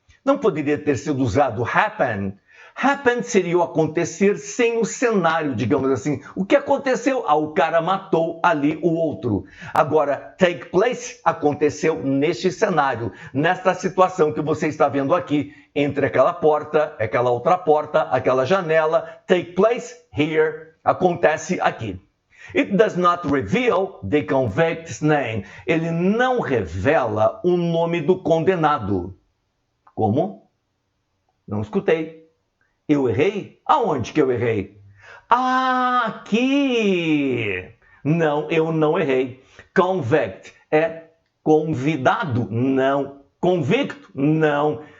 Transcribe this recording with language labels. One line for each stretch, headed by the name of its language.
Portuguese: Não poderia ter sido usado happen? Happen seria o acontecer sem o cenário, digamos assim. O que aconteceu? Ah, o cara matou ali o outro. Agora, take place aconteceu neste cenário, nesta situação que você está vendo aqui, entre aquela porta, aquela outra porta, aquela janela.
English: Take place here,
Portuguese: acontece aqui.
English: It does not reveal the convict's name.
Portuguese: Ele não revela o nome do condenado. Como? Não escutei. Eu errei? Aonde que eu errei? Ah, aqui! Não, eu não errei. Convict é convidado? Não. Convicto? Não.